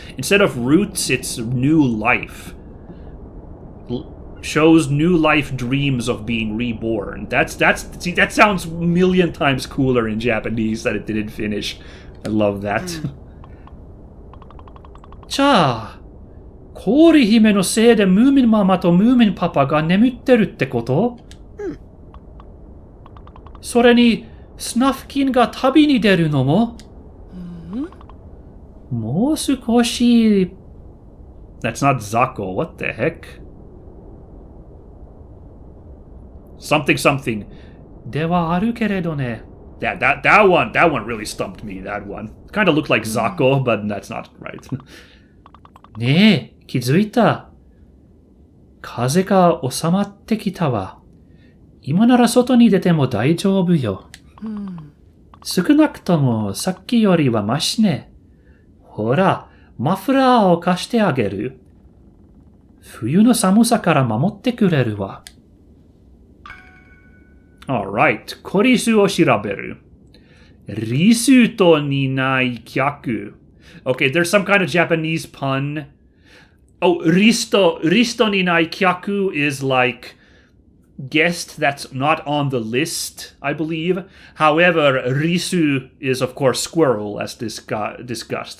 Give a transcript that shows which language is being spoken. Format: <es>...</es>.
<en>Instead of roots, it's new life. Shows new life dreams of being reborn. That sounds a million times cooler in Japanese that it did in Finnish. I love that.</en> <ja>じゃあ、氷姫のせいでムーミンママとムーミンパパが眠ってるってこと？それにスナフキンが旅に出るのも？もう少し。</ja> <en>That's not Zako. What the heck? Something.</en> <ja>ではあるけれどね。</ja> <en>That one really stumped me. That one kind of looked like Zako, but that's not right.</en> <ja>ねえ、気づいた？風が収まってきたわ。今なら外に出ても大丈夫よ。少なくともさっきよりはマシね。ほら、マフラーを貸してあげる。冬の寒さから守ってくれるわ。 Alright, コリスを調べる。リスとにない客。</ja> <en>Okay, there's some kind of Japanese pun. Oh,</en> <ja>risto ni nai kyaku</ja> <en>is like guest that's not on the list, I believe. However, risu is, of course, squirrel, as discussed.</en>